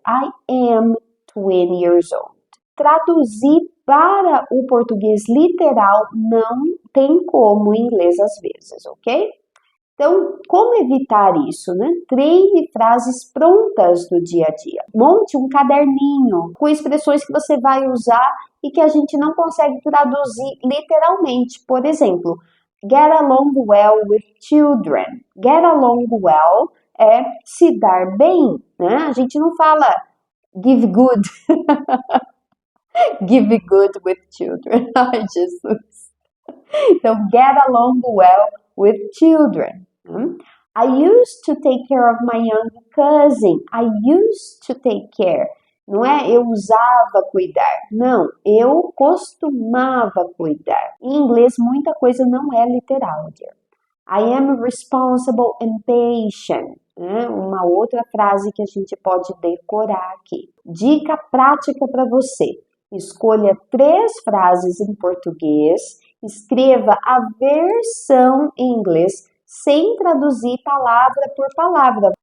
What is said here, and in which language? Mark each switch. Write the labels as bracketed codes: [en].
[en] I am 20 years old. [pt] Traduzir para o português literal não tem como em inglês às vezes, ok? Então, como evitar isso, né? Treine frases prontas do dia a dia. Monte um caderninho com expressões que você vai usar e que a gente não consegue traduzir literalmente. Por exemplo, [en] get along well with children. [pt] Get along well é se dar bem, né? A gente não fala [en] give good. Give good with children. [pt] Ai, Jesus. Então, [en] get along well with children. I used to take care of my young cousin. I used to take care. [pt] Não é eu usava cuidar. Não, eu costumava cuidar. Em inglês, muita coisa não é literal, dear. [en] I am responsible and patient. [pt] Uma outra frase que a gente pode decorar aqui. Dica prática para você. Escolha 3 frases em português, escreva a versão em inglês sem traduzir palavra por palavra.